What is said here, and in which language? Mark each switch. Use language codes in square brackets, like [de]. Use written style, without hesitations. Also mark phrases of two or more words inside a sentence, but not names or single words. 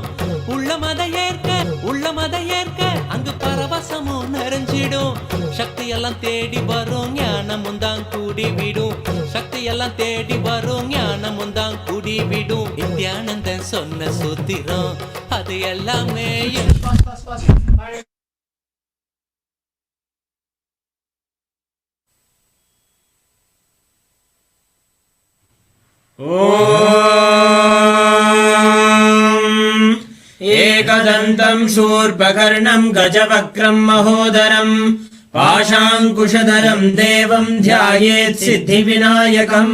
[ta] உள்ள மத ஏற்க அங்கு பரவசமும் நிறைஞ்சிடும். சக்தி எல்லாம் தேடி வரும் ஞானமும் தான் கூடி விடும். சக்தி எல்லாம் தேடி வரும் ஞானமும் தான் கூடி விடும். நித்யானந்தன் சொன்ன சூத்திரம் அது எல்லாமே [sa] एकदन्तं शूर्पकर्णं गजवक्त्रं महोदरं पाशाङ्कुशधरं देवं ध्यायेत् सिद्धिविनायकम्।